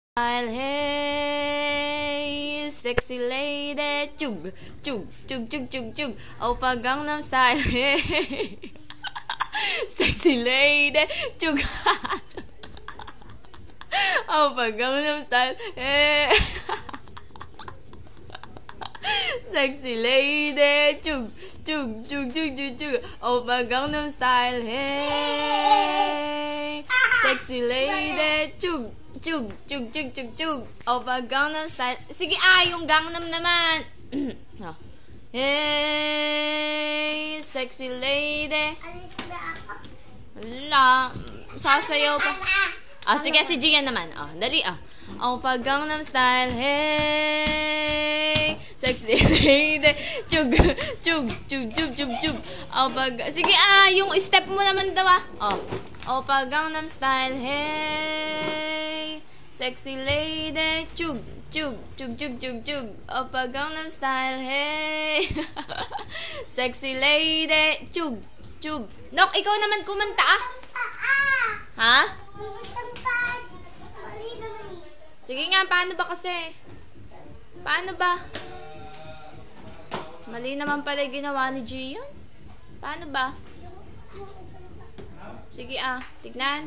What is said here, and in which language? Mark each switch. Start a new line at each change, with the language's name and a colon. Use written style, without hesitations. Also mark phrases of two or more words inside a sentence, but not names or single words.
English: Hey, sexy lady, chug, chug, chug, chug, chug, chug. Oppa Gangnam Style, hey. Sexy lady, chug. Oppa Gangnam Style, hey. Sexy lady, chug, chug, chug, chug, chug, chug. Oppa Gangnam Style, hey. Sexy lady, chug, chug, chug, chug, chug, chug. Oppa Gangnam Style.
Filipino: Sige, yung Gangnam naman.
English: Oh. Hey, sexy lady.
Filipino: Alis na ako. Wala. Sasayaw pa. Sige, si Gian naman. Dali,
English: Oppa Gangnam Style. Hey, sexy lady. Chug, chug, chug, chug, chug, chug.
Filipino: Sige, yung step mo naman daw,
English: Oppa Gangnam Style. Hey, sexy lady. Chug, chug, chug, chug, chug, chug. Oppa Gangnam Style. Hey, sexy lady. Chug, chug.
Filipino: Nok, ikaw naman kumanta, Ha? Sige nga, paano ba kasi? Paano ba? Mali naman pala ginawa ni Gian. Paano ba? Sige, tignan.